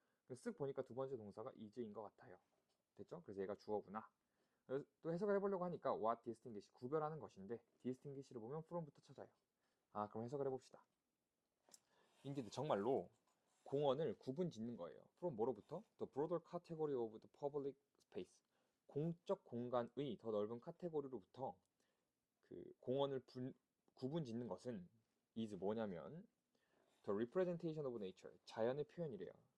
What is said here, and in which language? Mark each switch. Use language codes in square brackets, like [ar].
[ko] 그래서 쓱 보니까 두 번째 동사가 is인 것 같아요. 됐죠? 그래서 얘가 주어구나. 또 해석을 해보려고 하니까 [en] what distinguish [ko] 구별하는 것인데 distinguish를 보면 from부터 찾아요. 그럼 해석을 해봅시다. indeed 정말로 공원을 구분 짓는 거예요. from 뭐로부터? [en] The broader category of the public space. [ko] 공적 공간의 더 넓은 카테고리로부터 그 공원을 구분 짓는 것은 is 뭐냐면 [en] The representation of nature, [ko] 자연의 표현이래요.